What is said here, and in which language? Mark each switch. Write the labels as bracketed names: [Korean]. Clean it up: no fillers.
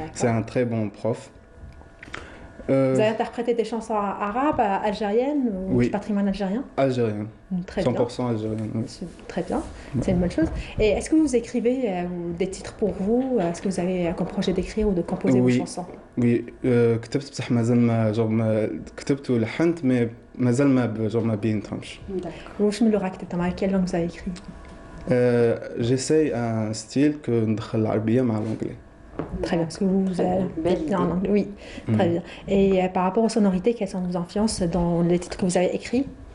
[French] c'est un très bon prof. Vous avez interprété des chansons arabes, algériennes ou oui. du patrimoine algérien? Algérien. Très 100% bien. algérien. Oui. Très bien, c'est une bonne chose. Et est-ce que vous écrivez des titres pour vous? Est-ce que vous avez comme projet d'écrire ou de composer vos chansons? [Arabic] Oui, كتبت بصح مازال ما كتبت ولحنت مي مازال ما بينتهمش. واش من اللغة كتبت؟ مع [French] quelle langue vous avez écrit? J'essaye un style que [Arabic] ندخل العربية مع [French] l'anglais. Très bien, parce que vous êtes en anglais. Oui, très bien. Et par rapport aux sonorités, quelles sont vos influences dans les titres que vous avez écrits?